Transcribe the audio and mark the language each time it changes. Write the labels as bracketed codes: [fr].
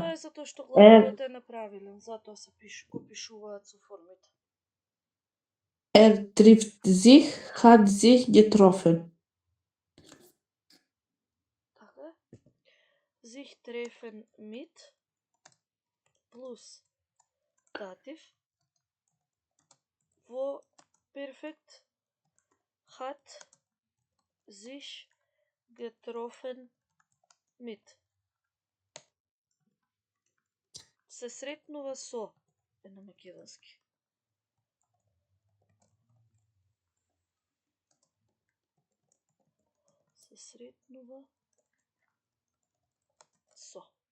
[mk] Тоа е затоа што глаголот е неправилен, затоа се го пишуваат со формите. [de] Trifft sich, hat sich getroffen. [mk] Така. [de] Sich treffen mit [mk] плюс датив во перфект [de] hat sich getroffen mit. [mk] Се сретнува со е на македонски. Се сретнува со.